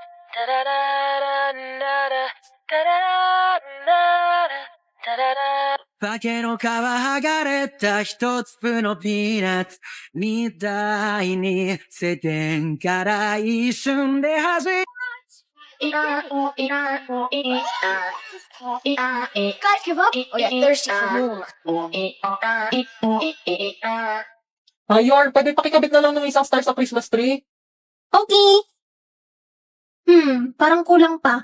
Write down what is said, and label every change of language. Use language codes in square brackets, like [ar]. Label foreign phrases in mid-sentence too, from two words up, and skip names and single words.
[ja] 化けの皮剥がれた一粒のピーナッツみたいに世間から一瞬で弾い [tl] Mayor, pwede pakikabit na lang ng isang star sa [en] Christmas tree? [tl] Okay. Parang kulang pa.